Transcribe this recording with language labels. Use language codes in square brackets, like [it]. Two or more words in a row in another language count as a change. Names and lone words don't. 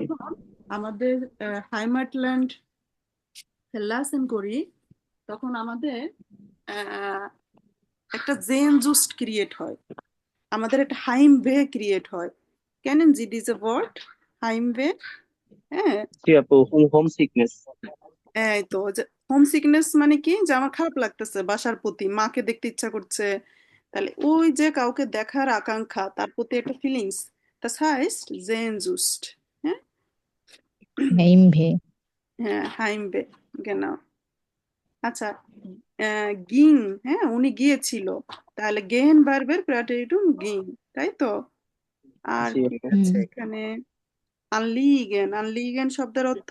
[bn] যখন আমাদের [de] Heimatland lassen [bn] করি তখন আমাদের একটা [de] Sehnsucht [bn] ক্রিয়েট হয়, আমাদের একটা [de] Heimweh [bn] ক্রিয়েট হয়। [de] Kennen Sie dieses Wort Heimweh? হ্যাঁ [bn] জি আপু, [en] home sickness. [bn] এই তো [en] home sickness [bn] মানে কি, যে আমার খারাপ লাগতেছে বাসার প্রতি, মাকে দেখতে ইচ্ছা করছে, তাহলে ওই যে কাউকে দেখার আকাঙ্ক্ষা, তার প্রতি একটা ফিলিংস, [de] das heißt Sehnsucht, [bn] হ্যাঁ হেইমভে। হ্যাঁ হাইমবে, genau। আচ্ছা গিং, হ্যাঁ উনি গিয়েছিল, তাহলে গেন ভার্বের প্রাটেরিটুম গিং, তাই তো? আর জি কি আপু। আছে এখানে? আনলিগেন, আনলিগেন শব্দের অর্থ